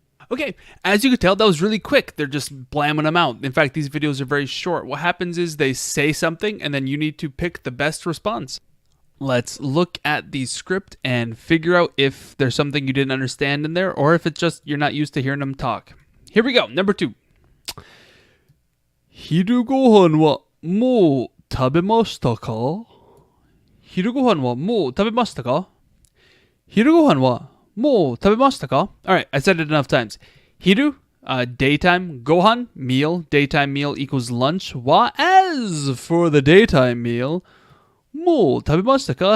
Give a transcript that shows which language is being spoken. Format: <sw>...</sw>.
<en>Okay, as you could tell, that was really quick. They're just blamming them out. In fact, these videos are very short. What happens is they say something and then you need to pick the best response. Let's look at the script and figure out if there's something you didn't understand in there or if it's just you're not used to hearing them talk. Here we go. Number 2.</en> <ja>昼ごはんはもう食べましたか？昼ごはんはもう食べましたか？昼ごはんはもう食べましたか?</ja> <en>Alright, I said it enough times. Hiru, daytime. Gohan, meal. Daytime meal equals lunch. Wa, as for the daytime meal,</en> <ja>もう食べましたか?</ja>